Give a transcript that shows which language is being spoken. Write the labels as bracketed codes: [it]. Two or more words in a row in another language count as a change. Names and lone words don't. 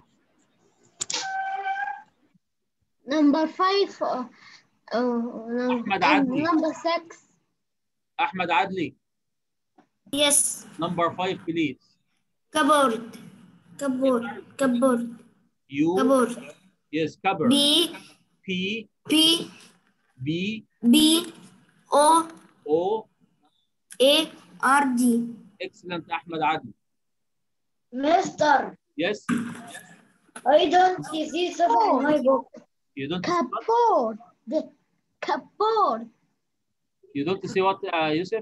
[en] Number 5. Ahmed Adli. Number 6. Ahmed Adli. Yes. Number 5, please. Cupboard. U. Cupboard. Yes, cupboard. B. P. P. B. B. O. O. A. R. D. Excellent, Ahmed Adli. Mister, Yes. I don't see sofa in my book. You don't see what? Cupboard. The cupboard. You don't see what, Yusuf?